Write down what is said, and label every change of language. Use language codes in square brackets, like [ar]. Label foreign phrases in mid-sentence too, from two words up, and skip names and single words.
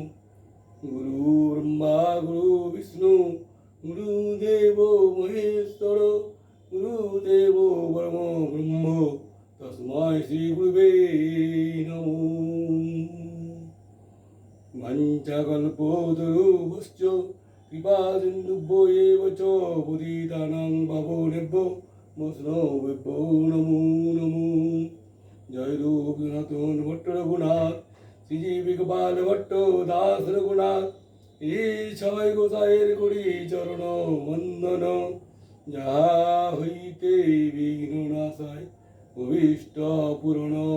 [sa] গুরু ব্রহ্মা গুরু বিষ্ণু গুরুদেব মহেশ্বর গুরুদেব পরম ব্রহ্ম তস্मै শ্রী গুরুবে নমঃ। বাঞ্ছাকল্পতরুভ্যশ্চ কৃপাসিন্ধুভ্যো এব চ পতিতানাং পাবনেভ্যো বৈষ্ণবেভ্যো নমো নমঃ। [bn] জয় রূপ সনাতন ভট্ট রঘুনাথ শ্রীজীবী গোপাল ভট্ট দাস রঘুনাথ এই ছয় গোসাইয়ের করি চরণ বন্দন যাহা হইতে বিঘ্ন নাশায় অভীষ্ট পূরণ।